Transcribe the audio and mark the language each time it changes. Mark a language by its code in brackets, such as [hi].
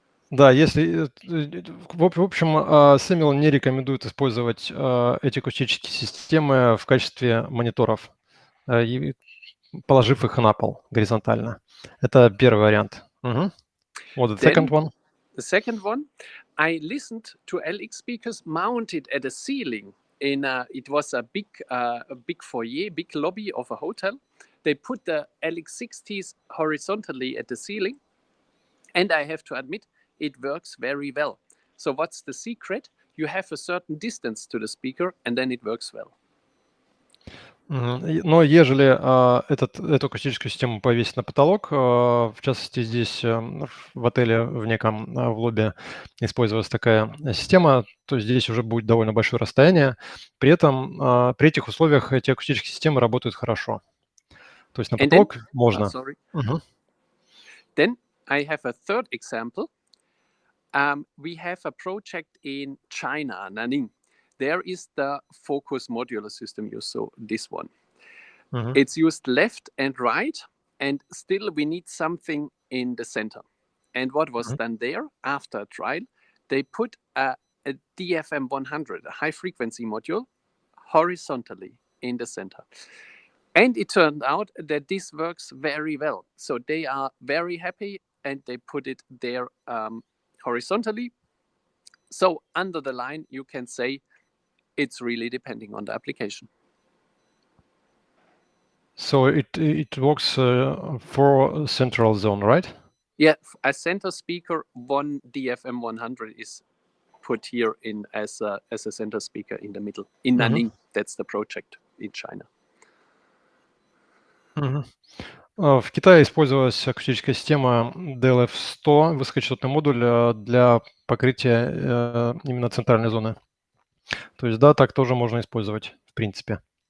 [ru] Да, в общем, Сэмюэл не рекомендует использовать эти акустические системы в качестве мониторов, положив их на пол горизонтально. Это первый вариант. [en] What the second one? The second one, I listened to LX speakers mounted at a ceiling it was a big foyer, big lobby of a hotel. They put the LX60s horizontally at the ceiling, and I have to admit, it works very well. So what's the secret? You have a certain distance to the speaker, and then it works well. [ru] Но ежели эту акустическую систему повесить на потолок, в частности здесь в отеле в лобби использовалась такая система, то здесь уже будет довольно большое расстояние. При этом при этих условиях эти акустические системы работают хорошо. То есть на потолок можно. [en] Then I have a third example. We have a project in China, Nanning. There is the focus modular system used, so this one. It's used left and right, and still we need something in the center. And what was done there after a trial, they put a DFM 100, a high frequency module, horizontally in the center. And it turned out that this works very well. So they are very happy, and they put it there horizontally. So under the line, you can say, it's really depending on the application. So it works for central zone, right? Yeah, a center speaker, one DFM 100 is put here in as a center speaker in the middle. In Nanning, that's the project in China. [ru] В Китае использовалась акустическая система DLF-100, высокочастотный модуль для покрытия именно центральной зоны. То есть, да, так тоже можно использовать, в принципе.